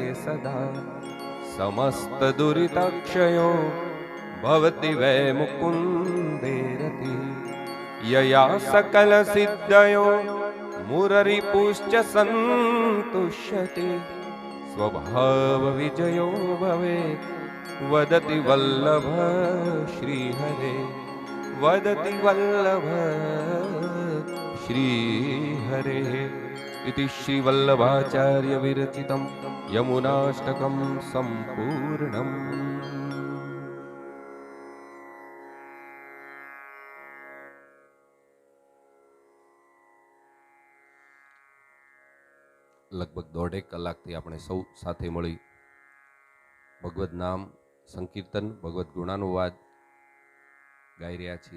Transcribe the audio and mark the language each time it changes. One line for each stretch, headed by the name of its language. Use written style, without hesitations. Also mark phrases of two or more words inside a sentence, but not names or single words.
Sanskrit: सदा समस्तदुरितक्षयो भवति वै मुकुन्दे रतिः यया सकलसिद्धयो मुररिपुश्च सन्तुष्यति स्वभावविजयो भवेत् वदति वल्लभ श्रीहरे वदति वल्लभ श्रीहरे इति श्रीवल्लभाचार्य विरचितं यमुनाष्टकं सम्पूर्णम्।
Gujarati: લગભગ દોઢેક કલાકથી આપણે સૌ સાથે મળી ભગવદ નામ સંકીર્તન ભગવદ ગુણાનુવાદ ગાઈ રહ્યા છીએ।